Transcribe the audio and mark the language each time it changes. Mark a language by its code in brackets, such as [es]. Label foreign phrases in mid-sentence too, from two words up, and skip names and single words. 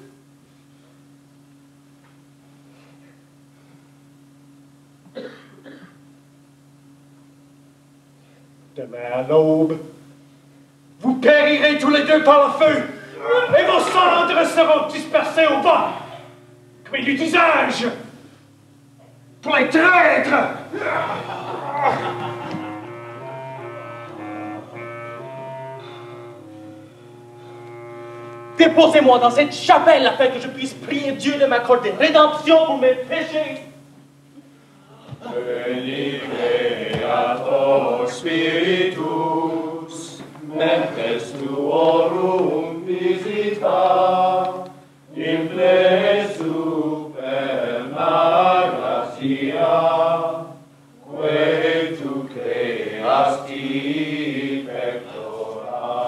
[fr] Demain à l'aube, vous périrez tous les deux par le feu, et vos cendres seront dispersées au bas, comme il eut d'usage, pour les traîtres! Déposez-moi dans cette chapelle afin que je puisse prier Dieu de m'accorder rédemption pour mes péchés. [la] Veni Creator Spiritus, mentes tuorum visita, in ple superna gratia, que tu creasti pectora.